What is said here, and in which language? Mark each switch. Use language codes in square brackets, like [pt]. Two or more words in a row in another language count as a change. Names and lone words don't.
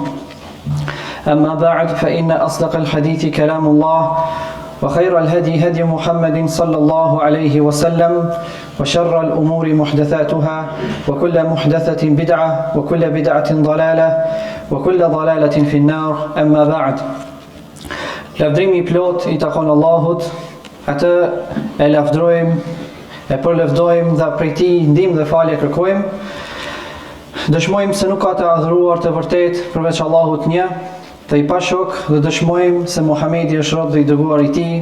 [ar] أما بعد فإن أصدق الحديث كلام الله، وخير الهدي هدي محمد صلى الله عليه وسلم، وشر الأمور محدثاتها، وكل محدثة بدعة، وكل بدعة ضلالة، وكل ضلالة في النار. أما بعد. [sq] Lavdrimi plot I takon Allahut, atë e lavdrojmë, e përlevdojmë dhe prej Tij ndihmë dhe falje kërkojmë. Dëshmojmë se nuk ka të adhuruar të vërtet përveç Allahut një, dhe I pa shok, dhe dëshmojmë se Muhamedi është rob dhe I dërguar I Tij.